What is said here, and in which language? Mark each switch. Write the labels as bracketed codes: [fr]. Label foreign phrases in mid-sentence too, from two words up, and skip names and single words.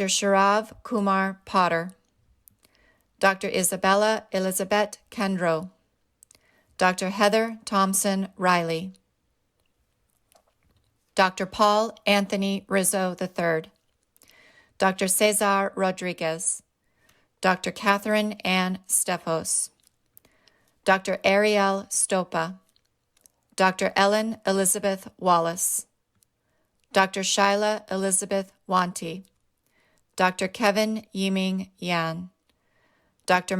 [en] Sharav Kumar Potter, Dr. Isabella Elizabeth Kendro, Dr. Heather Thompson Riley, Dr. Paul Anthony Rizzo III, Dr. Cesar Rodriguez, Dr. Catherine Ann Stefos, Dr. Ariel Stopa, Dr. Ellen Elizabeth Wallace, Dr. Shyla Elizabeth Wanty, Dr. Kevin Yiming Yan, Dr.